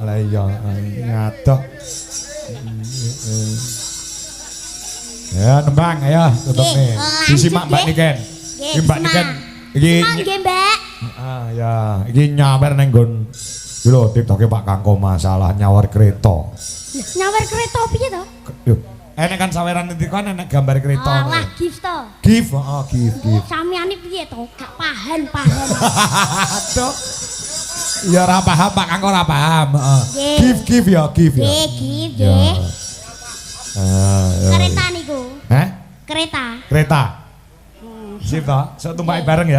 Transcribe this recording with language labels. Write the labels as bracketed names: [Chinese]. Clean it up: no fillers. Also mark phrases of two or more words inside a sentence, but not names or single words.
[Javanese] Lah iya, ngadoh. Ya, nembang ayo tutupne. Disimak Mbak Niken. Iki Mbak Niken iki nggih Mbak ya, iki nyawer nang nggon iki lho TikTok-e Pak Kangko masalah nyawar kereta. nyawer kereta piye to Yo, enek kan saweran iki kan enek gambar kereta. alah gift to Gift, heeh, gift. sampeyan iki piye to gak paham Aduh. Ya ora paham Pak Kangko ora paham, heeh. Nggih. Gift ya, gift ya. nggih gift nggih Ya. kereta niku Hah? kereta Kereta. Sip to, sok tumpaki bareng ya.